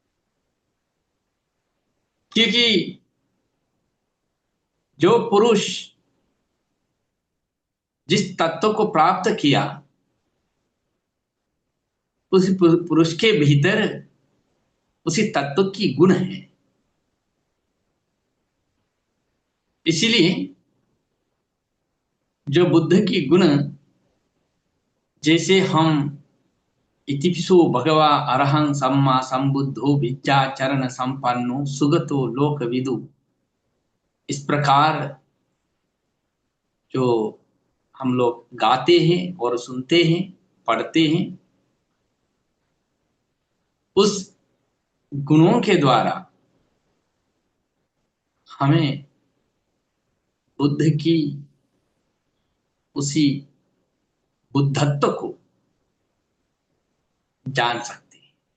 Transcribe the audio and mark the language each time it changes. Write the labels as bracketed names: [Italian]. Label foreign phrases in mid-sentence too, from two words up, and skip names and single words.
[Hindi] क्योंकि जो पुरुष जिस तत्व को प्राप्त किया उस पुरुष के भीतर उसी तत्व की गुण है। इसीलिए जो बुद्ध की गुण, जैसे हम [Pali] इतिपिसो भगवा अरहं सम्मा संबुद्धो विद्याचरण संपन्नो सुगतो लोकविदु, [Hindi] इस प्रकार जो हम लोग गाते हैं और सुनते हैं, पढ़ते हैं, उस गुणों के द्वारा हमें बुद्ध की उसी बुद्धत्व को जान सकते हैं।